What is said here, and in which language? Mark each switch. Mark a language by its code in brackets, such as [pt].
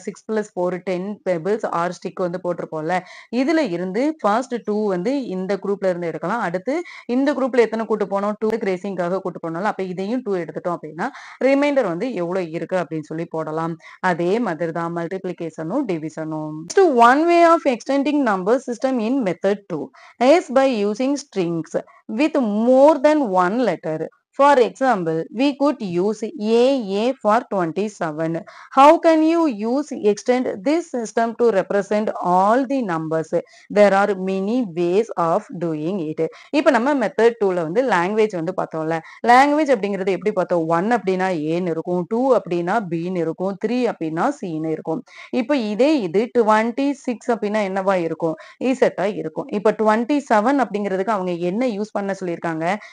[ta] 6 + 4 10 pebbles R stick வந்து போட்டிருப்போம்ல. இதுல இருந்து ஃபர்ஸ்ட் 2 வந்து இந்த குரூப்ல இருந்து எடுக்கலாம். அடுத்து இந்த குரூப்ல எத்தனை கூட்டு போனோம்? 2 கிரேசிங்காக கூட்டு போனோம்ல. அப்ப இதையும் 2 எடுத்துட்டோம் அப்படின்னா, ரிமைண்டர் வந்து எவ்வளவு இருக்கு அப்படின்னு சொல்லி போடலாம். அதே மாதிரி தான் மல்டிப்ளிகேஷனும் டிவிஷனும். [en] Next, one way of extending number system in method 2 is by using strings with more than one letter. For example, we could use AA for 27. How can you extend this system to represent all the numbers? There are many ways of doing it. [ta] இப்போ நம்ம method 2ல வந்து language வந்து பார்த்தோம்ல. Language அப்படிங்கிறது எப்படி பார்த்தோம்? 1 அப்படின்னா ஏன்னு இருக்கும், 2 அப்படின்னா பின்னு இருக்கும், 3 அப்படின்னா சின்னு இருக்கும். இப்போ இதே இது 26 அப்படின்னா என்னவா இருக்கும்? இசட்டா இருக்கும். இப்போ 27 அப்படிங்கிறதுக்கு அவங்க என்ன யூஸ் பண்ண சொல்லியிருக்காங்க?